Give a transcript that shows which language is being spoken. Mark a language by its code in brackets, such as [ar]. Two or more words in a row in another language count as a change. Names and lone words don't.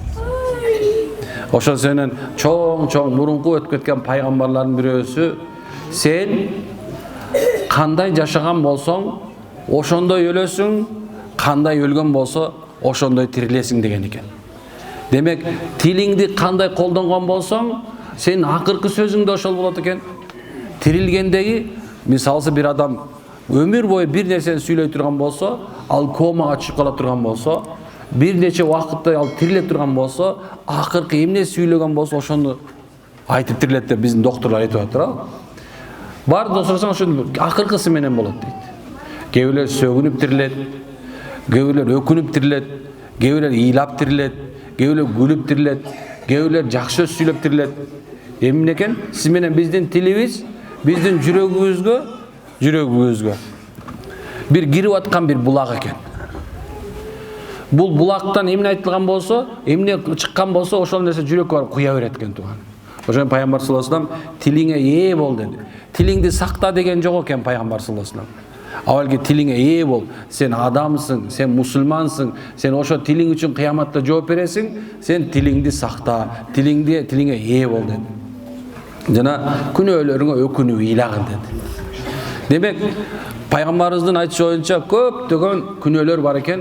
[ky] Ошол сенен чоң мурунку өтүп кеткен пайгамбарлардын бирөөсү сен кандай жашаган болсоң, ошондой өлөсүң, кандай өлгөн болсо, ошондой тирилесиң деген экен. Демек, тилиңди кандай колдонгон болсоң, сенин акыркы сөзүң да ошол болот экен. Тирилгендеги мисалы bir adam ömür boyu bir нерсени сүйлөй турган болсо, ал комага чыгып кала турган болсо, bir нече убакытта ал тириле турган болсо, акыркы эмне сүйлөгөн болсо, ошону айтып тирилет деп биздин докторлор айтып атат. Бар досурсаң ошону акыркысы менен болот дейт. Кээ сөгүнүп тирилет, кээ өкүнүп тирилет, кээ ыйлап тирилет, кээ күлүп тирилет, кээ жакшы сөз сүйлөп тирилет. Эмне экен? Сиз менен биздин тилибиз биздин жүрөгүбүзгө бир кирип аткан бир булак экен. Бул булактан эмне айтылган болсо, эмне чыккан болсо, ошол нерсе жүрөккө барып куя берет экен тууган. Ошон пайгамбар [ar] صلى الله عليه وسلم [ky] тилиңе ээ бол деди. Тилиңди сакта деген жок экен пайгамбар [ar] صلى الله عليه وسلم. [ky] Авалги тилиңе ээ бол, сен адамсың, сен мусулмансың, сен ошо тилиң үчүн кыяматта жооп бересиң, сен тилиңди сакта, тилиңе ээ бол деди. Жана күнөөлөрүңө өкүнүп ыйлагын dedi. Демек, пайгамбарыбыздын айтышы боюнча көптөгөн күнөөлөр бар экен.